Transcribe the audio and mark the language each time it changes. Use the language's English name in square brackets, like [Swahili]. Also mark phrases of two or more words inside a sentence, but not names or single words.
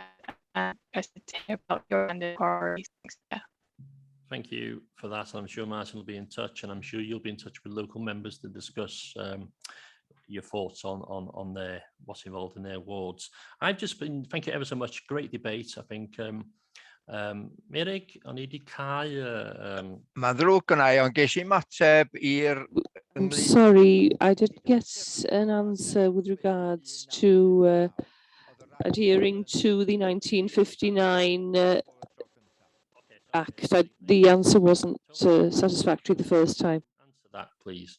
[English] Interested to hear about your abandoned quarries. Yeah. Thank you for that. I'm sure Martin will be in touch, and I'm sure you'll be in touch with local members to discuss your thoughts on their what's involved in their wards. I've just been, thank you ever so much, great debate. I think [Welsh] Merig, o'n i 'di cau Mae'n ddrwg gynna i, ond ges i mateb i'r... [English] I'm sorry, I didn't get an answer with regards to adhering to the 1959 Act. The answer wasn't satisfactory the first time. Answer that, please.